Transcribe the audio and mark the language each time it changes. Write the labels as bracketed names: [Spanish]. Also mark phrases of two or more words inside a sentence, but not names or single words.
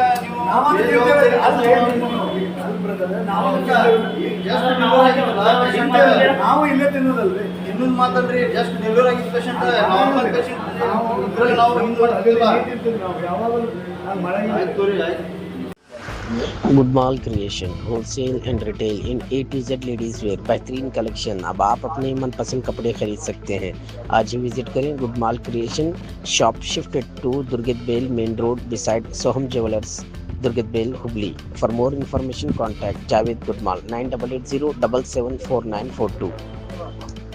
[Kannada] ನಾವು ಇಲ್ಲೇ ತಿನ್ನೋದಲ್ರಿ. ಇನ್ನೊಂದು ಮಾತಲ್ರಿ. [English] just delivery [Kannada] ಆಗಿದ್ದ ಪೇಷಂಟ್ [English] normal patient [Kannada] ನಾವು ಹಿಂದೆ ಆಯ್ತು ರೀ. ಆಯ್ತು. [English] Goodmall Creation wholesale and retail in A to Z ladies wear बेहतरीन collection। [Hindi] अब आप अपने मनपसंद कपड़े खरीद सकते हैं। आज ही विजिट करें गुडमाल क्रिएशन, [English] shop shifted to Durgad Bail Main Road beside Soham Jewellers, Durgad Bail Hubli. For more information contact Javed Goodmall 9880774942.